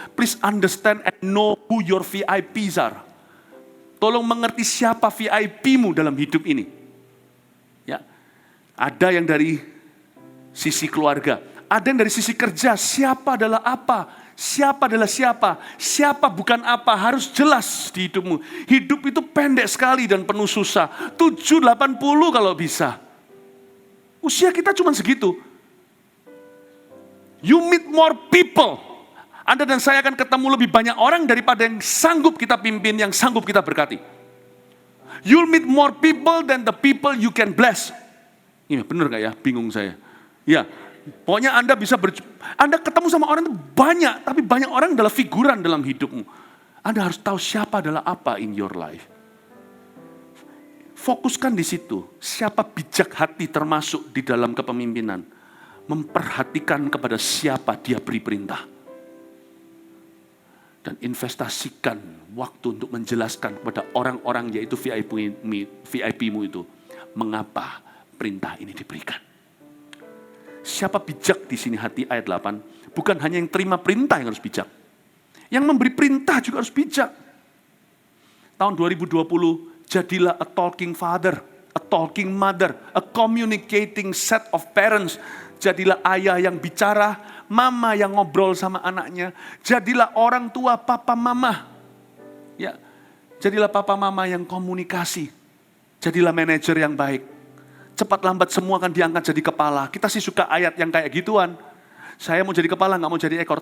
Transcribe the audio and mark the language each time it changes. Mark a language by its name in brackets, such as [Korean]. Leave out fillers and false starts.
[English] Please understand and know who your VIPs are. [Indonesian] Tolong mengerti siapa VIP-mu dalam hidup ini. Ya, ada yang dari sisi keluarga, ada yang dari sisi kerja. Siapa adalah apa? Siapa adalah siapa? Siapa bukan apa? Harus jelas di hidupmu. Hidup itu pendek sekali dan penuh susah. 7-80 kalau bisa. Usia kita cuma segitu. [English] You meet more people. [Indonesian] Anda dan saya akan ketemu lebih banyak orang daripada yang sanggup kita pimpin, yang sanggup kita berkati. [English] You'll meet more people than the people you can bless. [Indonesian] Ini benar gak ya? Bingung saya. Ya, pokoknya Anda Anda ketemu sama orang itu banyak, tapi banyak orang adalah figuran dalam hidupmu. Anda harus tahu siapa adalah apa [English] in your life. [Indonesian] Fokuskan di situ. Siapa bijak hati termasuk di dalam kepemimpinan. Memperhatikan kepada siapa dia beri perintah. Dan investasikan waktu untuk menjelaskan kepada orang-orang, yaitu VIP-mu itu, mengapa perintah ini diberikan. Siapa bijak di sini hati ayat 8, bukan hanya yang terima perintah yang harus bijak. Yang memberi perintah juga harus bijak. Tahun 2020, jadilah [English] a talking father, a talking mother, a communicating set of parents. [Indonesian] Jadilah ayah yang bicara, mama yang ngobrol sama anaknya. Jadilah orang tua, papa mama. Ya, jadilah papa mama yang komunikasi. Jadilah manajer yang baik. Cepat lambat semua akan diangkat jadi kepala. Kita sih suka ayat yang kayak gituan. Saya mau jadi kepala, nggak mau jadi ekor.